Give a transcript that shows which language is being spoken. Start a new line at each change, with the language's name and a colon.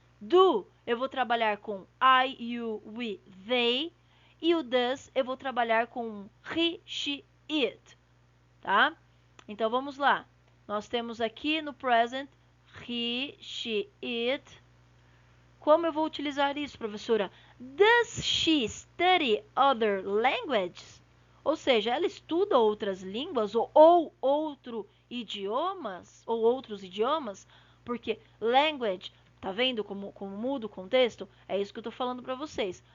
Portuguese: Do, eu vou trabalhar com I, you, we, they. E o does, eu vou trabalhar com he, she, it, tá? Então, vamos lá. Nós temos aqui no present he, she, it. Como eu vou utilizar isso, professora?
English: Does she study other languages?
Portuguese: Ou seja, ela estuda outras línguas ou outros idiomas? Porque language Tá vendo como muda o contexto? É isso que eu estou falando para vocês.